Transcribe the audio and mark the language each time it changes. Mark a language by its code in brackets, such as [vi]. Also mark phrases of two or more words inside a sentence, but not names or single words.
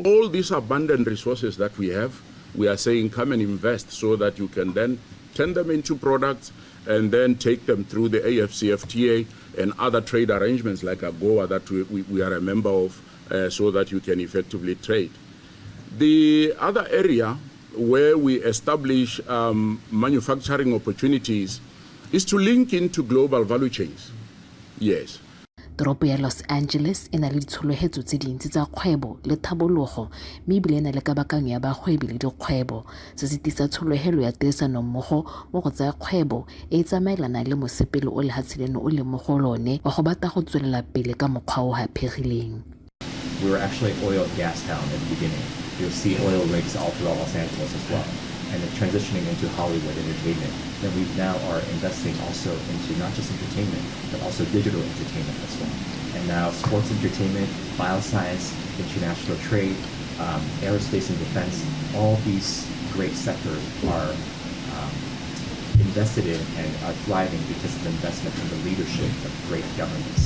[en] All these abundant resources that we have, we are saying come and invest so that you can then turn them into products and then take them through the AFCFTA and other trade arrangements like AGOA that we are a member of, so that you can effectively trade. The other area where we establish manufacturing opportunities is to link into global value chains. Yes. [tn] Toropo ya Los Angeles e na le ditshologelo tse dintsi tsa kgwebo le tlhabologo mme ebile e na le kabakanyo ya bagwebi le dikgwebo se se tisa tshologelo ya tirisano mmogo mo go tsaya kgwebo e tsamaelana le mosepele o lehatshe leno o le mo go lone wa go batla go tswelela pele ka mokgwa o hapegileng. [en] We were actually an oil and gas town at the beginning. You'll see oil rigs all throughout Los Angeles as well. And then transitioning into Hollywood entertainment. Then we now are investing also into not just entertainment, but also digital entertainment as well. And now sports entertainment, bioscience, international trade, aerospace and defense, all these great sectors are invested in and are thriving because of investment in the leadership of great governments.